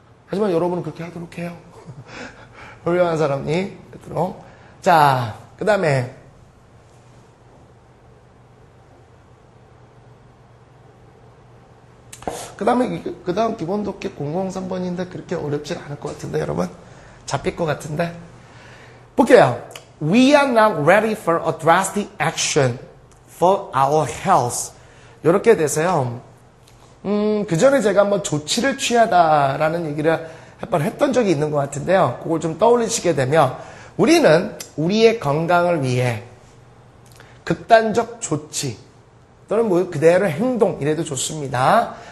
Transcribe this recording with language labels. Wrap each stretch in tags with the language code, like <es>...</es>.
<ko>하지만 여러분은 그렇게 하도록 해요. 훌륭한 사람이 되도록. 자, 그 다음에 그 다음 기본 독해 003번인데 그렇게 어렵진 않을 것 같은데, 여러분. 잡힐 것 같은데. 볼게요.</ko> <en>We are not ready for a drastic action for our health.</en> <ko>이렇게 돼서요. 그 전에 제가 한번 조치를 취하다라는 얘기를 한 번 했던 적이 있는 것 같은데요. 그걸 좀 떠올리시게 되면, 우리는 우리의 건강을 위해 극단적 조치, 또는 뭐 그대로 행동, 이래도 좋습니다.</ko>